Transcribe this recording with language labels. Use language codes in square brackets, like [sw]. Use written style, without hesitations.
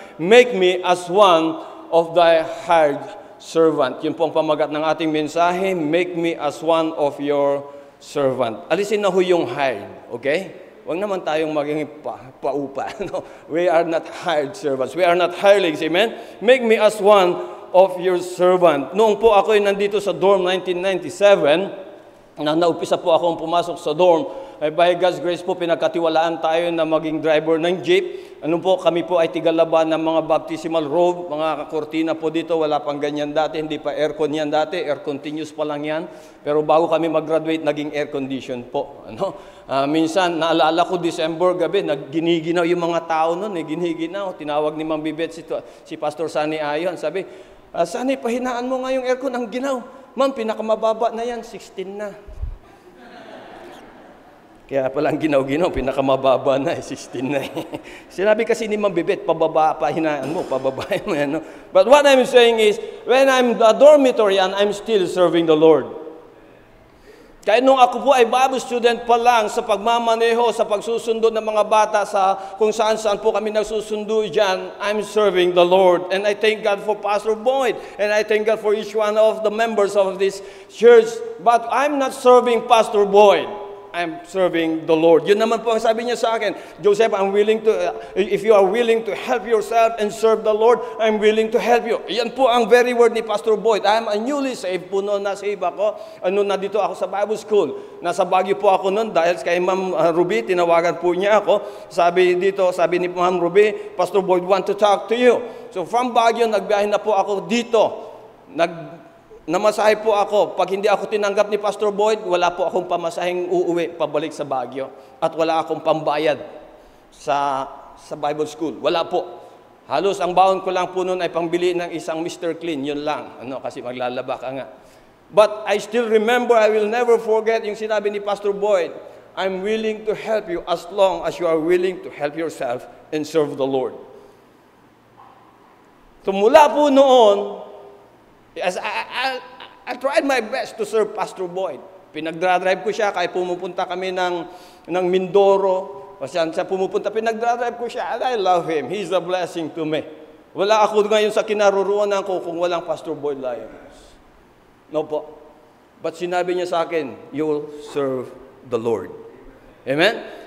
[en] Make me as one of thy hired servant. [tl] Yun po ang pamagat ng ating mensahe, [en] make me as one of your servant. [tl] Alisin na ho yung hired, okay? Huwag naman tayong maging paupa. No? [en] We are not hired servants. We are not hirelings, amen? Make me as one of your servant. [tl] Noong po ako ay nandito sa dorm 1997, naumpisa po akong pumasok sa dorm, ay [en] by God's grace [tl] po, pinagkatiwalaan tayo na maging driver ng jeep. Ano po, kami po ay tigalaban ng mga baptismal robe, mga kortina po dito, wala pang ganyan dati, hindi pa aircon yan dati, air continuous pa lang yan. Pero bago kami mag-graduate, naging air condition po. Ano? Minsan, naalala ko, December gabi, giniginaw yung mga tao nun, giniginaw. Tinawag ni Ma'am Bibet si Pastor Sunny Ayon, sabi, Sunny, pahinaan mo nga yung aircon, ang ginaw. Ma'am, pinakamababa na yan, 16 na. Kaya palang ginaw-ginaw, pinakamababa na, 16 na. Sinabi kasi ni Ma'am Bibet, pababa, pahinaan mo, pababahin mo yan. No? [en] But what I'm saying is, when I'm the dormitory and I'm still serving the Lord. [tl] Kaya nung ako po ay Bible student pa lang sa pagmamaneho, sa pagsusundo ng mga bata sa kung saan-saan po kami nagsusundo dyan, [en] I'm serving the Lord. And I thank God for Pastor Boyd. And I thank God for each one of the members of this church. But I'm not serving Pastor Boyd. I'm serving the Lord. [tl] Yun naman po ang sabi niya sa akin, [en] Joseph, I'm willing to, if you are willing to help yourself and serve the Lord, I'm willing to help you. [tl] Yan po ang very word ni Pastor Boyd. [en] I'm a newly saved [tl] po noon, na-save ako. Na dito ako sa Bible School. Nasa Baguio po ako noon dahil kay Ma'am Ruby, tinawagan po niya ako. Sabi ni Ma'am Ruby, [en] Pastor Boyd want to talk to you. [tl] So from Baguio, nagbiyahe na po ako dito. Namasahe po ako. Pag hindi ako tinanggap ni Pastor Boyd, wala po akong pamasaheng uuwi, pabalik sa Baguio. At wala akong pambayad sa sa Bible school. Wala po. Halos ang baon ko lang po noon ay pangbili ng isang Mr. Clean. Yun lang. Kasi maglalaba ka nga. [en] But I still remember, I will never forget [tl] yung sinabi ni Pastor Boyd, [en] I'm willing to help you as long as you are willing to help yourself and serve the Lord. So mula po noon, as I tried my best to serve Pastor Boyd. [tl] Pinagdra-drive ko siya kahit pumupunta kami ng Mindoro. O siya pumupunta, pinagdra-drive ko siya. [en] And I love him. He's a blessing to me. [tl] Wala ako ngayon sa kinaroroonan ko kung walang Pastor Boyd Lyons. No po. [en] But [tl] sinabi niya sa akin, [en] you will serve the Lord. Amen?